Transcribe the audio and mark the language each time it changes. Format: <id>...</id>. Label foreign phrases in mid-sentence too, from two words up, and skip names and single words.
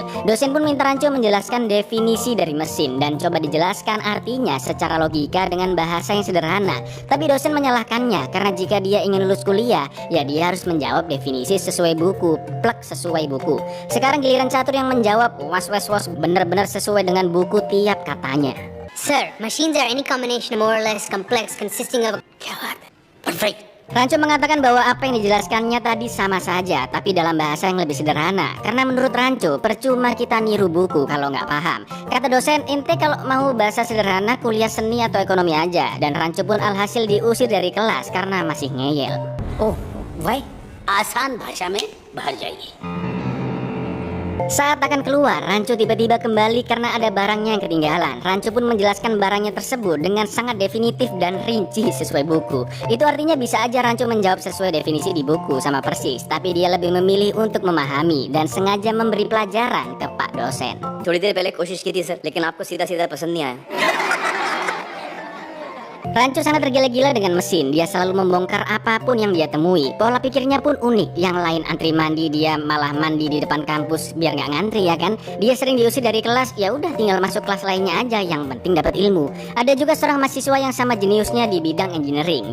<id>Dosen pun minta Rancho menjelaskan definisi dari mesin dan coba dijelaskan artinya secara logika dengan bahasa yang sederhana. Tapi dosen menyalahkannya karena jika dia ingin lulus kuliah, ya dia harus menjawab definisi sesuai buku, plek sesuai buku. Sekarang giliran catur yang menjawab was benar-benar sesuai dengan buku tiap katanya.</id> <en>Sir, machines are any combination more or less complex consisting of... Perfect.</en> <id>Rancho mengatakan bahwa apa yang dijelaskannya tadi sama saja, tapi dalam bahasa yang lebih sederhana. Karena menurut Rancho, percuma kita niru buku kalau nggak paham. Kata dosen, ente kalau mau bahasa sederhana kuliah seni atau ekonomi aja. Dan Rancho pun alhasil diusir dari kelas karena masih ngeyel.</id> <hi>ओह भाई, आसान भाषा में बाहर जाइए।</hi> <id>Saat akan keluar, Rancho tiba-tiba kembali karena ada barangnya yang ketinggalan. Rancho pun menjelaskan barangnya tersebut dengan sangat definitif dan rinci sesuai buku. Itu artinya bisa aja Rancho menjawab sesuai definisi di buku sama persis, tapi dia lebih memilih untuk memahami dan sengaja memberi pelajaran ke Pak dosen.</id> <hi>थोड़ी देर पहले कोशिश की थी सर, लेकिन आपको सीधा-सीधा पसंद नहीं आया।</hi> <id>Rancho sangat tergila-gila dengan mesin. Dia selalu membongkar apapun yang dia temui. Pola pikirnya pun unik. Yang lain antri mandi, dia malah mandi di depan kampus biar nggak ngantri ya kan. Dia sering diusir dari kelas. Ya udah tinggal masuk kelas lainnya aja. Yang penting dapat ilmu. Ada juga seorang mahasiswa yang sama jeniusnya di bidang engineering.</id>